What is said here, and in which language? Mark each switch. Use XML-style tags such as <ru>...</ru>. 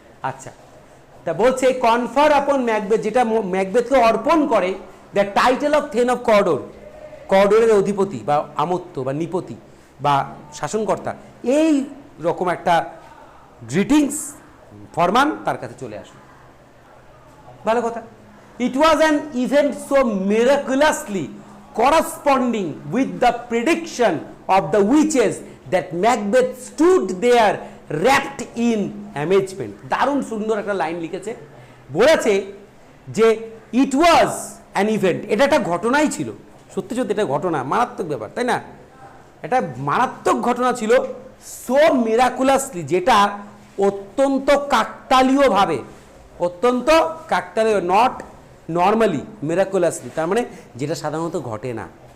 <bn>আচ্ছা, তা বলছে কনফার আপন ম্যাকবেথ, যেটা ম্যাকবেথকে অর্পণ করে the title of then of কর্ডোর, কর্ডোরের অধিপতি বা আমত্ত বা নিপতি বা শাসনকর্তা, এই রকম একটা গ্রিটিংস ফরমান তার কাছে চলে আসলো। ভালো কথা।</bn> <en>It was an event so miraculously corresponding with the prediction of the witches that Macbeth stood there wrapped in amazement.</en> <bn>দারুণ সুন্দর একটা লাইন লিখেছে, বলেছে যে</bn> <en>it was an event,</en> <bn>এটা একটা ঘটনাই ছিল, সত্যি সত্যি এটা ঘটনা, মারাত্মক ব্যাপার, তাই না? এটা মারাত্মক ঘটনা ছিল,</bn> <en>so miraculously,</en> <bn>যেটা অত্যন্ত কাকতালীয়ভাবে, অত্যন্ত কাকতালীয়,</bn> <en>not normally, miraculously,</en> <bn>তার মানে যেটা সাধারণত ঘটে না।</bn>